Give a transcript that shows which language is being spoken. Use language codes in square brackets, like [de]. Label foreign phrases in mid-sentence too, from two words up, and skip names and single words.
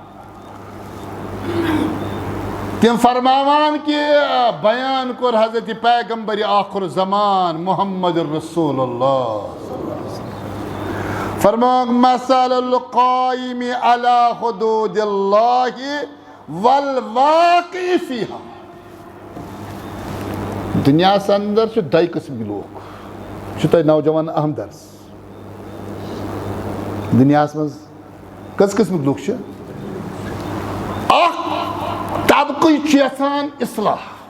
[ks] تم فرماوان کہ بیان کور حضرت پیغمبر آخر زمان محمد رسول اللہ فرماک [ar] مثل القائم علی حدود اللہ والواقع فیہا [ks] دنیا اندر چھِ دۄیہِ قٕسمٕکۍ لوٗکھ چھُ تۄہہِ نوجوان اہم درس دنیاہس منٛز کٔژ قٕسمٕکۍ لُکھ چھِ اکھ طبقہٕ چھُ یژھان اصلاح